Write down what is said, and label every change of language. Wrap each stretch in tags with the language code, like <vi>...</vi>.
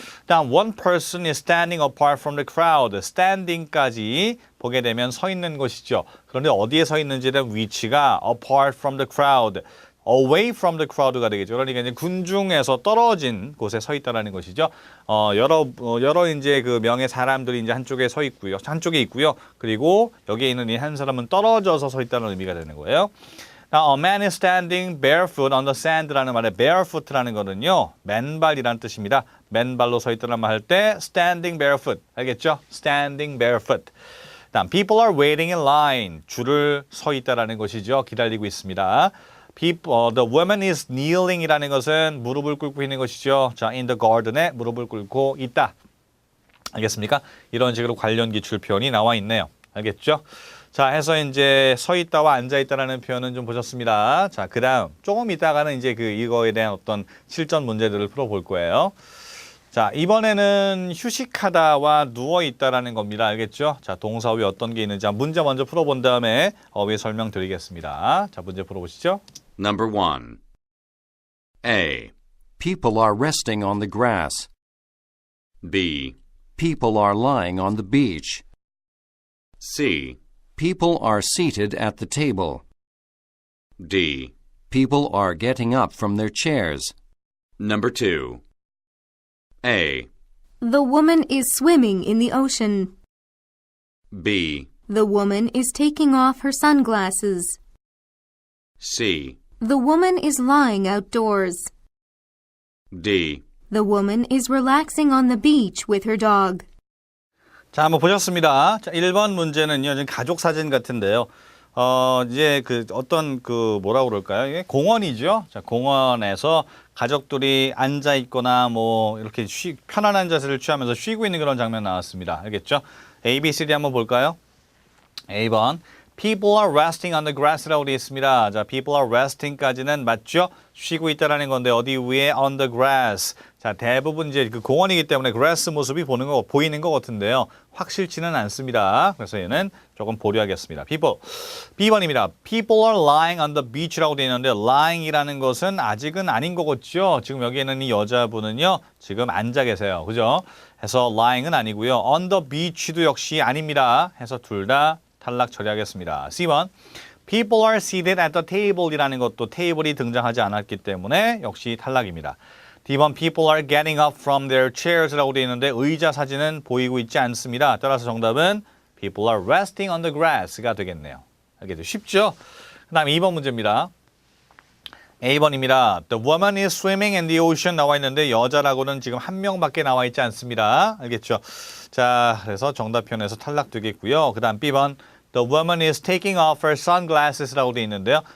<ko>다음</ko> <en>one person is standing apart from the crowd.</en> <ko>standing까지 보게 되면 서 있는 것이죠. 그런데 어디에 서 있는지에 대한 위치가</ko> <en>apart from the crowd,</en> <ko>away from the crowd가 되겠죠. 그러니까 이제 군중에서 떨어진 곳에 서 있다라는 것이죠. 여러 이제 그 명의 사람들이 이제 한쪽에 서 있고요. 한쪽에 있고요. 그리고 여기에 있는 이 한 사람은 떨어져서 서 있다는 의미가 되는 거예요.</ko> <en>Now, a man is standing barefoot on the sand</en> <ko>라는 말에</ko> <en>barefoot</en> <ko>라는 거는요, 맨발이라는 뜻입니다. 맨발로 서 있다는 말 할 때</ko> <en>standing barefoot.</en> <ko>알겠죠?</ko> <en>standing barefoot. 다음, people are waiting in line.</en> <ko>줄을 서 있다라는 것이죠. 기다리고 있습니다.</ko> <en>The woman is kneeling</en> <ko>이라는 것은 무릎을 꿇고 있는 것이죠. 자,</ko> <en>in the garden</en> <ko>에 무릎을 꿇고 있다. 알겠습니까? 이런 식으로 관련 기출 표현이 나와 있네요. 알겠죠? 자, 해서 이제 서 있다와 앉아 있다라는 표현은 좀 보셨습니다. 자, 그다음 조금 이따가는 이제 이거에 대한 어떤 실전 문제들을 풀어볼 거예요. 자, 이번에는 휴식하다와 누워 있다라는 겁니다. 알겠죠? 자, 동사 후에 어떤 게 있는지 문제 먼저 풀어본 다음에 어휘 설명드리겠습니다. 자, 문제 풀어보시죠.</ko> <en>Number 1. A. People are resting on the grass. B. People are lying on the beach. C. People are seated at the table. D. People are getting up from their chairs. Number 2. A. The woman is swimming in the ocean. B. The woman is taking off her sunglasses. C. The woman is lying outdoors. D. The woman is relaxing on the beach with her dog.</en> <ko>자, 한번 보셨습니다. 자, 1번 문제는요, 지금 가족 사진 같은데요. 이제 어떤 뭐라고 그럴까요? 이게 공원이죠. 자, 공원에서 가족들이 앉아 있거나 뭐 이렇게 편안한 자세를 취하면서 쉬고 있는 그런 장면 나왔습니다. 알겠죠? A, B, C, D 한번 볼까요? A번.</ko> <en>People are resting on the grass</en> <ko>라고 되어 있습니다. 자,</ko> <en>people are resting</en> <ko>까지는 맞죠? 쉬고 있다라는 건데 어디 위에</ko> <en>on the grass.</en> <ko>자, 대부분 이제 공원이기 때문에 grass 모습이 보이는 것 같은데요. 확실치는 않습니다. 그래서 얘는 조금 보류하겠습니다. People. B번입니다.</ko> <en>People are lying on the beach</en> <ko>라고 되어 있는데 lying이라는 것은 아직은 아닌 거겠죠. 지금 여기에는 이 여자분은요. 지금 앉아 계세요. 그죠? 해서 lying은 아니고요. on the beach도 역시 아닙니다. 해서 둘 다 탈락 처리하겠습니다. C번.</ko> <en>People are seated at the table</en> <ko>이라는 것도 테이블이 등장하지 않았기 때문에 역시 탈락입니다. D번.</ko> <en>People are getting up from their chairs</en> <ko>라고 되어 있는데 의자 사진은 보이고 있지 않습니다. 따라서 정답은</ko> <en>People are resting on the grass</en> <ko>가 되겠네요. 알겠죠? 쉽죠? 그 다음 2번 문제입니다. A번입니다.</ko> <en>The woman is swimming in the ocean</en> <ko>나와 있는데 여자라고는 지금 한 명밖에 나와 있지 않습니다. 알겠죠? 자, 그래서 정답 표현에서 탈락되겠고요. 그 다음 B번.</ko> <en>The woman is taking off her sunglasses</en> <ko>라고 되어 있는데요.</ko>